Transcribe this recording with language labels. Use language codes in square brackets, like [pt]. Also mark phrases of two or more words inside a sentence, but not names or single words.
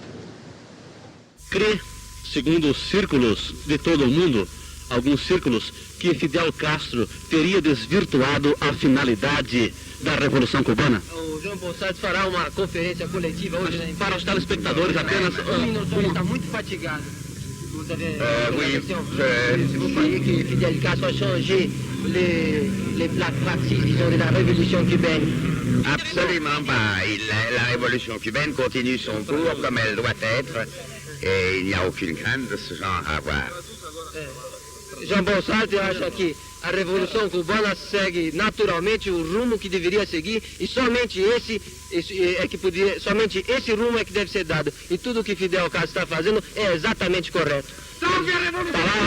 [pt] Crê, segundo os círculos de todo o mundo, alguns círculos, que Fidel Castro teria desvirtuado a finalidade da Revolução Cubana? O João Ponsat fará uma conferência coletiva hoje, né? Para os telespectadores apenas... O está muito fatigado. [fr] Vous avez vous croyez que Fidel Castro a changé la pratique, disons, de la révolution cubaine? Absolument pas. La révolution cubaine continue son cours comme elle doit être et il n'y a aucune crainte de ce genre à avoir. [pt] João Ponsat acha que a Revolução Cubana segue naturalmente o rumo que deveria seguir e somente somente esse rumo é que deve ser dado. E tudo o que Fidel Castro está fazendo é exatamente correto. Salve a Revolução!